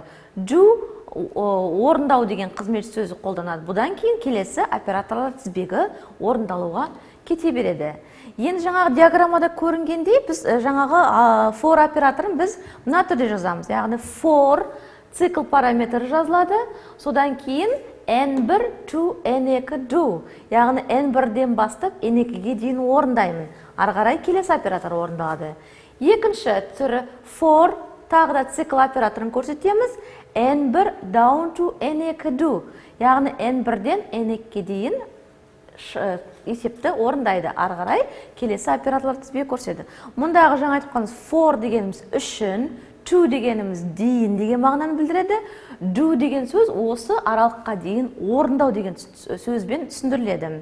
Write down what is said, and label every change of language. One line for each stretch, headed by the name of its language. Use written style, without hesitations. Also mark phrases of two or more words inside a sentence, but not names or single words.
Kazakh: Do орындау деген қызметші сөзі қолданады. Бұдан кейін келесі операторлар тізбегі орындалуға кете береді. Енді жаңағы диаграммада көрінгендей, біз жаңағы for операторын біз мына түрде жазамыз. Яғни for цикл параметрі жазылады, содан кейін
English: n1 to n2 do.
Kazakh: Яғни n1-ден бастап n2-ге дейін орындаймын. Ары қарай келесі оператор орындалады. Екінші түрі for тағы да цикл операторын көрсетеміз.
English: n1 down to n2 do.
Kazakh: Яғни n1-ден n2-ге дейін есепті орындайды. Ары қарай келесі операторлар тізбегі көрсетеді. Мұндағы жаңа айтып қалғанымыз for дегеніміз үшін, to дегеніміз дейін деген мағынаны білдіреді. Do деген сөз осы аралыққа дейін орындау деген сөзбен түсіндіріледі.